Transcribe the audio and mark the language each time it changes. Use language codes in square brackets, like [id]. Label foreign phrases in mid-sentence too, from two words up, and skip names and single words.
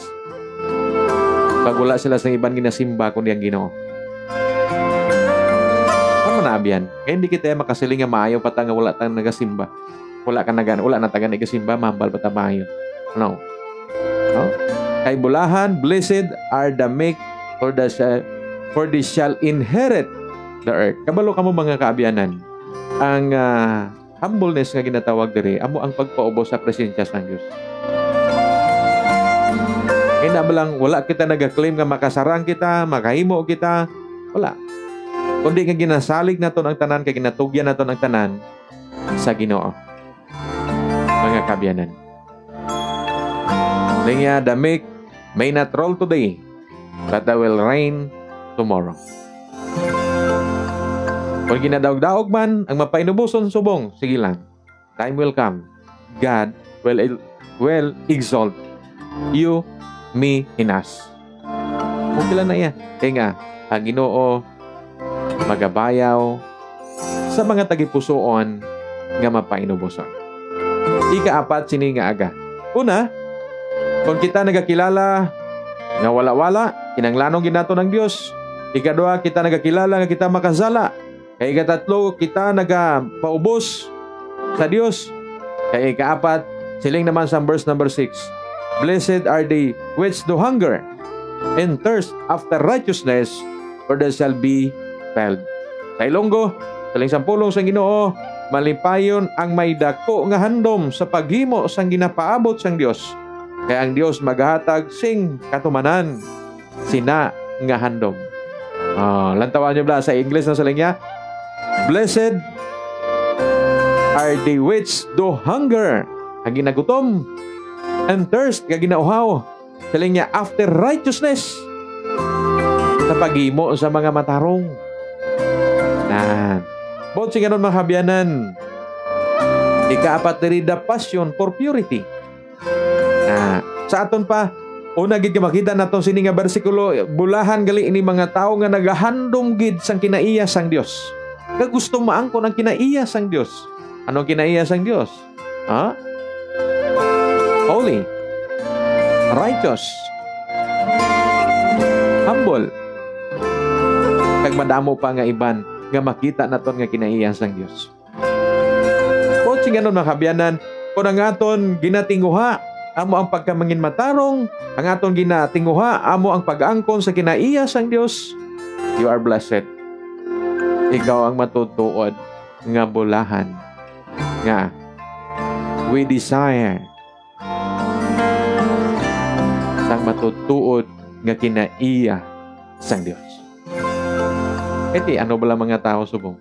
[hil] Pag wala sila sa ibang ginasimba kundi ang Ginoo. Ano na abyan? Kaya hindi kita makasiling nga maayo pa nga wala tang nagasimba. Wala na taga nagasimba, mahambal pa ta maayo. No. Kay bulahan, [en] blessed are the meek, for they shall inherit the earth. [hil] Kabalo ka mo mga kaabyanan. Ang humbleness nga ginatawag diri, amo ang pagpaubos sa presensya sa Dios. Kaya lang, wala kita nag-claim nga makasarang kita, makahimo kita. Wala. Kundi nga ginasalig naton ang tanan, kaya ginatugyan naton ang tanan sa Ginoo. Mga kabyanan. Linya, [en] the meek may not rule today, but they will reign tomorrow. [hil] Kung ginadaog-daog man, ang mapainubuson subong, sige lang. [en] Time will come. God will exalt you, me, in us. [hil] Okay lang na yan. Kaya nga, ang Ginoo magabayaw sa mga tagipusoon nga mapainubuson. Ika-apat, sini nga aga. Una, kung kita nagakilala nga wala-wala, kinanglanong ginato ng Diyos. Ika-2, kita nagakilala nga kita makasala. Kaya ika-3, kita nagapaubos sa Diyos. Kaya ika-4, siling naman sa verse number 6, [en] blessed are they which do hunger and thirst after righteousness, for they shall be filled. [hil] Sa Ilonggo, saling sampulong sa Ginoo, malipayon ang may dako nga handom sa paghimo sang ginapaabot sang Dios. Kaya ang Dios maghatag sing katumanan sina nga handom. Lantawan niyo ba sa English na saling niya? [en] Blessed are they which do hunger, [hil] ang ginagutom, [en] and thirst, [hil] nga ginauhaw. Saling niya, [en] after righteousness, [hil] sa paghimo sa mga matarong. Bot si ganon mga kabyanan. Ika-4 diri, [en] the passion for purity. [hil] Sa aton pa, una gid ka makita naton sini nga bersikulo, bulahan gali ini mga tao nga nagahandom gid sang kinaiya sang Dios. Kag gusto maangkon ang kinaiya sang Dios. Ano kinaiya sang Dios? [en] Holy, righteous, humble. [hil] Kag madamo pa nga iban nga makita naton nga kinaiya sang Dios. Kung ganon mga kabyanan, kung ang aton ginatinguha amo ang pagkamangin matarong, ang aton ginatinguha, amo ang pag-angkon sa kinaiya sang Dios. [en] You are blessed. [hil] Ikaw ang matutuod nga bulahan nga [en] we desire [hil] sang matutuod nga kinaiya sang Dios. Iti ano bala mga tao subong?